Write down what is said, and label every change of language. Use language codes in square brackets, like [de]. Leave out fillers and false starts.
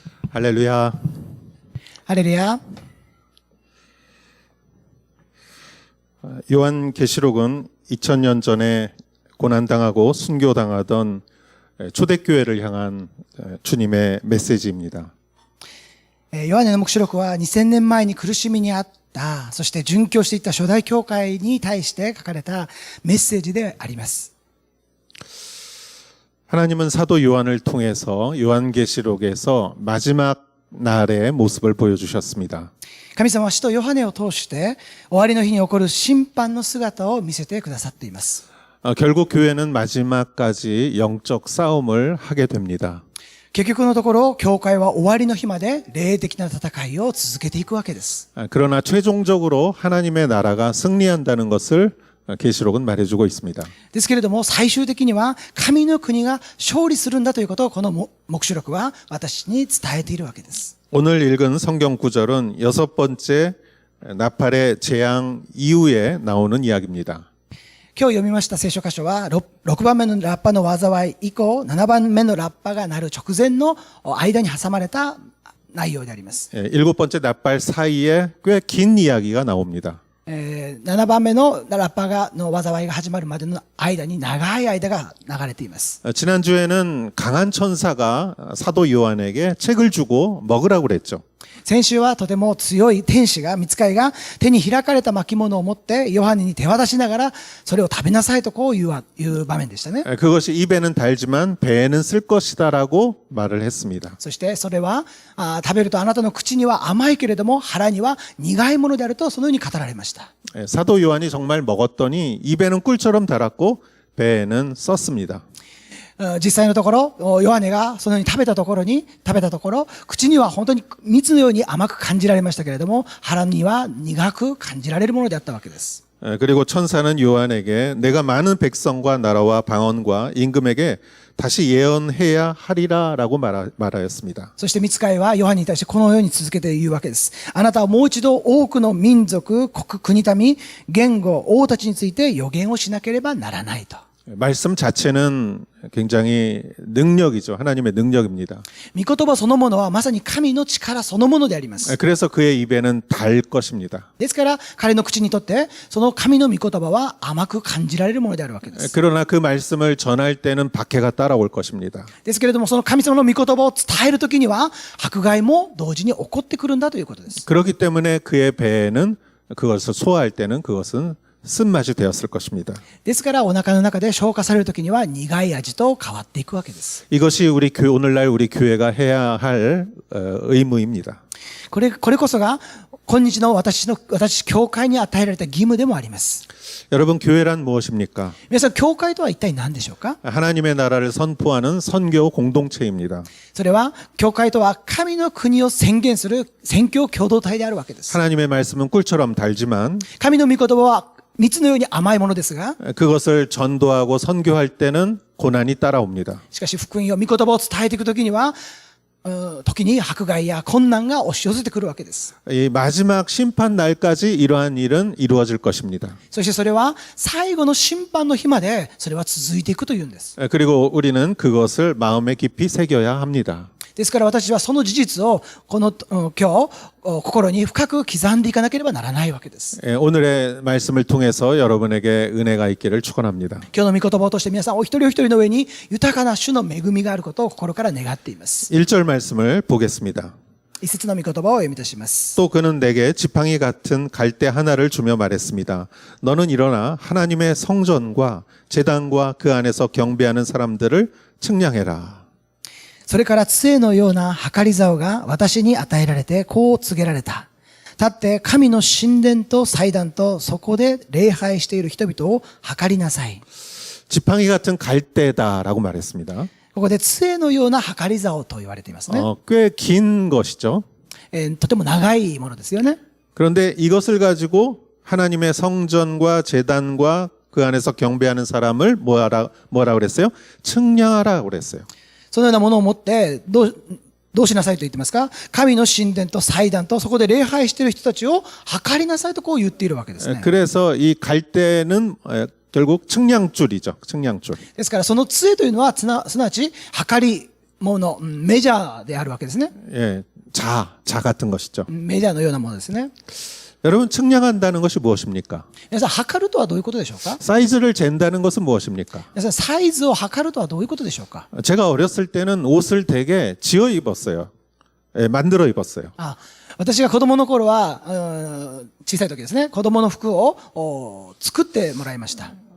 [ko] 할렐루야. 할렐루야. 요한계시록은 2000년 전에 고난당하고 순교당하던 초대교회를 향한 주님의 메시지입니다. [ja] ヨハネの黙示録は2000年前に苦しみにあった、そして殉教していった初代教会に対して書かれたメッセージであります。 [ko] 하나님은 사도 요한을 통해서 요한계시록에서 마지막 날의 모습을 보여주셨습니다. [ja] 神様は使徒ヨハネを通して終わりの日に起こる審判の姿を見せてくださっています。 [ko] 결국 교회는 마지막까지 영적 싸움을 하게 됩니다. [ja] 結局のところ、教会は終わりの日まで霊的な戦いを続けていくわけです。 [ko] 그러나 최종적으로 하나님의 나라가 승리한다는 것을 계시록은 말해주고 있습니다. [ja] ですけれども、最終的には神の国が勝利するんだということをこの黙示録は私に伝えているわけです。 [ko] 오늘 읽은 성경 구절은 6번째 나팔의 재앙 이후에 나오는 이야기입니다. [ja] 今日読みました聖書箇所は 6番目のラッパの災い以降7番目のラッパが鳴る直前の間に挟まれた内容であります。 [ko] 7번째 나팔 사이에 꽤 긴 이야기가 나옵니다. [ja] 7番目のラッパの災いが始まるまでの間に長い間が流れています。 [ko] 지난주에는 강한 천사가 사도 요한에게 책을 주고 먹으라고 그랬죠. [ja] 先週はとても強い天使が、御使いが手に開かれた巻物を持ってヨハネに手渡しながらそれを食べなさいとこう言う場面でしたね。 [ko] 그것이 입에는 달지만 배에는 쓸 것이다라고 말을 했습니다. [ja] そしてそれは食べるとあなたの口には甘いけれども腹には苦いものであるとそのように語られました。 [ko] 사도 요한이 정말 먹었더니 입에는 꿀처럼 달았고 배에는 썼습니다. [ja] 実際のところ、ヨハネがそのように食べたところ、口には本当に蜜のように甘く感じられましたけれども、腹には苦く感じられるものであったわけです。 [ko] 그리고 천사는 요한에게 내가 많은 백성과 나라와 방언과 임금에게 다시 예언해야 하리라라고 말하였습니다. [ja] そして御使いはヨハネに対してこのように続けて言うわけです。あなたはもう一度多くの民族、国民、言語、王たちについて予言をしなければならないと。 [ko] 말씀 자체는 굉장히 능력이죠. 하나님의 능력입니다. [ja] 御言葉そのものはまさに神の力そのものであります。 [ko] 그래서 그의 입에는 달 것입니다. [ja] ですから彼の口にとってその神の御言葉は甘く感じられるものであるわけです。 [ko] 그러나 그 말씀을 전할 때는 박해가 따라올 것입니다. [ja] ですけれどもその神様の御言葉を伝えるときには迫害も同時に起こってくるんだということです。 [ko] 그렇기 때문에 그의 배에는 그것을 소화할 때는 그것은 쓴맛이 되었을 것입니다. [ja] ですからお腹の中で消化されるときには苦い味と変わっていくわけです。 [ko] 이것이 오늘날 우리 교회가 해야 할 의무입니다. [ja] これこそが今日の私、教会に与えられた義務でもあります。 [ko] 여러분, 교회란 무엇입니까? [ja] 皆さん、教会とは一体何でしょうか？ [ko] 하나님의 나라를 선포하는 선교 공동체입니다. [ja] それは、教会とは神の国を宣言する宣教共同体であるわけです。 [ko] 하나님의 말씀은 꿀처럼 달지만 [ja] 神の御言葉は蜜のように甘いものですが、 [ko] 그것을 전도하고 선교할 때는 고난이 따라옵니다. [ja] しかし福音を御言葉を伝えていくときには、時に迫害や困難が押し寄せてくるわけです。 [ko] 이 마지막 심판 날까지 이러한 일은 이루어질 것입니다. [ja] そしてそれは最後の審判の日までそれは続いていくというんです。 [ko] 그리고 우리는 그것을 마음에 깊이 새겨야 합니다. [ja] ですから私はその事実をこの今日心に深く刻んでいかなければならないわけです。 [ko] 오늘의 말씀을 통해서 여러분에게 은혜가 있기를 축원합니다. [ja] 今日の御言葉を通して皆さんお一人お一人の上に豊かな主の恵みがあることを心から願っています。 [ko] 1절 말씀을 보겠습니다. [ja] 一節の御言葉をお読みいたします。 [ko] 또 그는 내게 지팡이 같은 갈대 하나를 주며 말했습니다. 너는 일어나 하나님의 성전과 제단과 그 안에서 경배하는 사람들을 측량해라. [ja] それから杖のような計り竿が私に与えられてこう告げられた。立って神の神殿と祭壇とそこで礼拝している人々を測りなさい。 [ko] 지팡이 같은 갈대다라고 말했습니다. [ja] ここで杖のような計り竿と言われていますね。 [ko] 꽤 긴 것이죠. [ja] とても長いものですよね。 [ko] 그런데 이것을 가지고 하나님의 성전과 제단과 그 안에서 경배하는 사람을 뭐라 그랬어요? 측량하라고 그랬어요. [ja] そのようなものを持ってどうしなさいと言ってますか？神の神殿と祭壇とそこで礼拝している人たちを測りなさいとこう言っているわけですね。 [ko] 그래서 이 갈대는 결국 측량줄이죠. 측량줄. [ja] ですからその杖というのはすなわち測り物、メジャーであるわけですね。 [ko] 예, 자 같은 것이죠. [ja] メジャーのようなものですね。 [ko] 여러분, 측량한다는 것이 무엇입니까? [ja] 皆さん、測るとはどういうことでしょうか？ [ko] 사이즈를 잰다는 것은 무엇입니까? [ja] 皆さん、サイズを測るとはどういうことでしょうか？ [ko] 제가 어렸을 때는 옷을 되게 지어 입었어요. 예, 만들어 입었어요. [ja] 私が子供の頃は、小さい時ですね、子供の服を作ってもらいました。